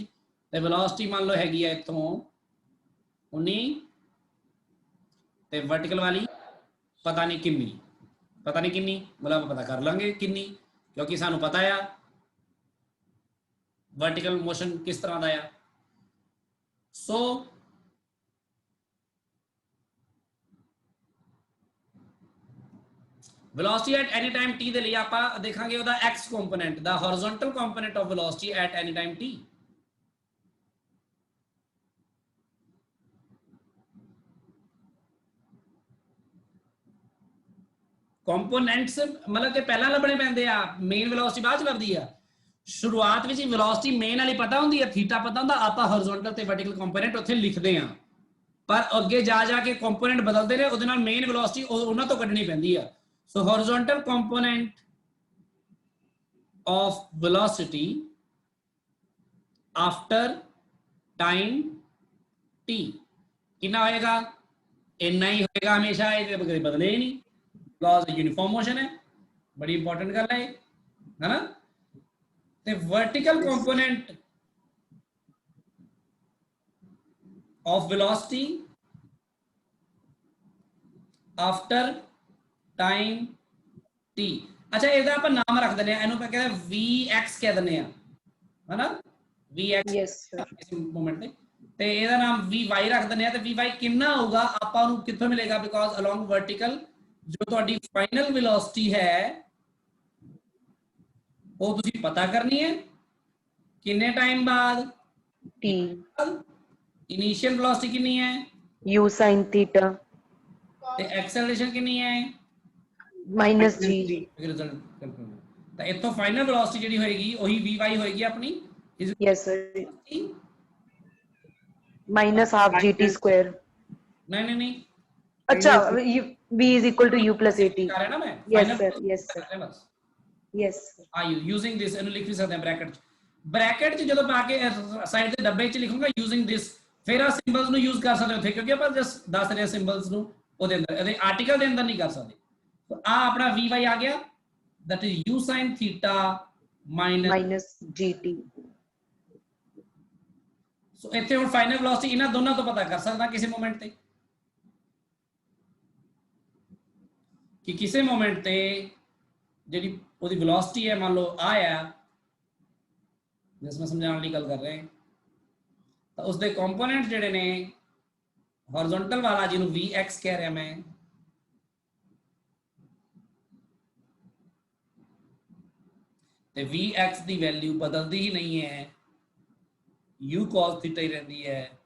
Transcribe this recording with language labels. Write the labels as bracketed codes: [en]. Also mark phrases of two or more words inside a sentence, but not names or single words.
[pa] ਤੇ ਵੈਲੋਸਿਟੀ ਮੰਨ ਲਓ ਹੈਗੀ ਹੈ ਇੱਥੋਂ 19 ਤੇ ਵਰਟੀਕਲ ਵਾਲੀ ਪਤਾ ਨਹੀਂ ਕਿੰਨੀ, ਪਤਾ ਨਹੀਂ ਕਿੰਨੀ ਮਤਲਬ ਆਪਾਂ ਪਤਾ ਕਰ ਲਾਂਗੇ ਕਿੰਨੀ, ਕਿਉਂਕਿ ਸਾਨੂੰ ਪਤਾ ਆ [en] vertical motion [pa] ਕਿਸ ਤਰ੍ਹਾਂ ਦਾ ਆ। [en] ਸੋ velocity at any time t [pa] ਦੇ ਲਈ ਆਪਾਂ ਦੇਖਾਂਗੇ ਉਹਦਾ [en] x component ਦਾ horizontal component of velocity at any time t। [pa] ਕੰਪੋਨੈਂਟਸ ਮਤਲਬ ਕਿ ਪਹਿਲਾਂ ਲੱਭਣੇ ਪੈਂਦੇ ਆ, [en] main velocity [pa] ਬਾਅਦ ਚ ਲੱਭਦੀ ਆ। ਸ਼ੁਰੂਆਤ ਵਿੱਚ [en] velocity main [pa] ਵਾਲੀ ਪਤਾ ਹੁੰਦੀ ਹੈ, ਥੀਟਾ ਪਤਾ ਹੁੰਦਾ, ਆਪਾਂ horizontal ਤੇ [en] vertical component [pa] ਉੱਥੇ ਲਿਖਦੇ ਆ, ਪਰ ਅੱਗੇ ਜਾ ਕੇ ਕੰਪੋਨੈਂਟ ਬਦਲਦੇ ਨੇ, ਉਹਦੇ ਨਾਲ [en] main velocity [pa] ਉਹਨਾਂ ਤੋਂ ਕੱਢਣੀ ਪੈਂਦੀ ਆ। [en] So horizontal component of velocity after time t [hi] कितना होएगा? इतना ही होएगा हमेशा, ये बदले ही नहीं, [en] because uniform motion [hi] है। बड़ी इंपॉर्टेंट गल है ना। [en] तो vertical component of velocity after time t. [pa] अच्छा ਇਹਦਾ ਆਪਾਂ ਨਾਮ ਰੱਖ ਦਿੰਦੇ ਆ, ਇਹਨੂੰ ਆਪਾਂ ਕਹਿੰਦੇ vx ਕਹਿ ਦਿੰਦੇ ਆ, ਹਨਾ, vx [en] Yes sir. [pa] ਇਸ ਮੂਮੈਂਟ ਤੇ ਇਹਦਾ ਨਾਮ vy ਰੱਖ ਦਿੰਦੇ ਆ। ਤੇ vy ਕਿੰਨਾ ਹੋਊਗਾ ਆਪਾਂ ਨੂੰ ਕਿੱਥੋਂ ਮਿਲੇਗਾ? [en] because along vertical [pa] ਜੋ ਤੁਹਾਡੀ [en] final velocity [pa] ਹੈ ਉਹ ਤੁਸੀਂ ਪਤਾ ਕਰਨੀ ਹੈ ਕਿੰਨੇ ਟਾਈਮ ਬਾਅਦ t [en] initial velocity [pa] ਕਿੰਨੀ ਹੈ [en] u sin theta [pa] ਤੇ ਐਕਸਲਰੇਸ਼ਨ ਕਿੰਨੀ ਹੈ [en] minus g। [pa] ਤਾਂ ਇੱਥੋਂ [en] final velocity [pa] ਜਿਹੜੀ ਹੋਏਗੀ ਉਹੀ vy ਹੋਏਗੀ ਆਪਣੀ। [en] yes sir, minus half gt square। [hi] नहीं अच्छा, [en] v is equal to u plus at। [hi] कर रहा है ना मैं? [en] yes sir, yes sir, [hi] बस [en] yes sir। are you using this [pa] ਇਹਨੂੰ ਲਿਖ ਵੀ ਸਕਦੇ ਹਾਂ ਬ੍ਰੈਕਟ ਚ ਜਦੋਂ ਪਾ ਕੇ ਸਾਈਡ ਦੇ ਡੱਬੇ ਚ ਲਿਖੂੰਗਾ [en] using this, [pa] ਫਿਰ ਆ ਸਿੰਬਲਸ ਨੂੰ ਯੂਜ਼ ਕਰ ਸਕਦੇ ਹੋ ਉੱਥੇ, ਕਿਉਂਕਿ ਆਪਾਂ ਜਸਟ ਦੱਸ ਰਹੇ ਸਿੰਬਲਸ ਨੂੰ ਉਹਦੇ ਅੰਦਰ, ਇਹਦੇ ਆਰਟੀਕਲ ਦੇ ਅੰਦਰ ਨਹੀਂ ਕਰ ਸਕਦੇ। [hi] तो आ अपना vy आ गया, [en] that is u sin theta minus gt। [pa] so ਇੱਥੇ ਹੁਣ [en] final velocity [pa] ਇਹਨਾਂ ਦੋਨਾਂ ਤੋਂ ਪਤਾ ਕਰ ਸਕਦਾ ਕਿਸੇ ਮੋਮੈਂਟ ਤੇ, ਕਿ ਕਿਸੇ ਮੋਮੈਂਟ ਤੇ ਜਿਹੜੀ ਉਹਦੀ ਵੈਲੋਸਿਟੀ ਹੈ ਮੰਨ ਲਓ ਆ ਜਿਸ ਮੈਂ ਸਮਝਾਉਣ ਲਈ ਗੱਲ ਕਰ ਰਹੇ ਹਾਂ, ਤਾਂ ਉਸਦੇ ਕੰਪੋਨੈਂਟ ਜਿਹੜੇ ਨੇ horizontal ਵਾਲਾ ਜਿਹਨੂੰ vx ਕਹਿ ਰਿਹਾ ਮੈਂ, ਤੇ Vx ਦੀ ਵੈਲਿਊ ਬਦਲਦੀ ਹੀ ਨਹੀਂ ਹੈ, [en] u cos theta [pa] ਹੀ ਰਹਿੰਦੀ ਹੈ।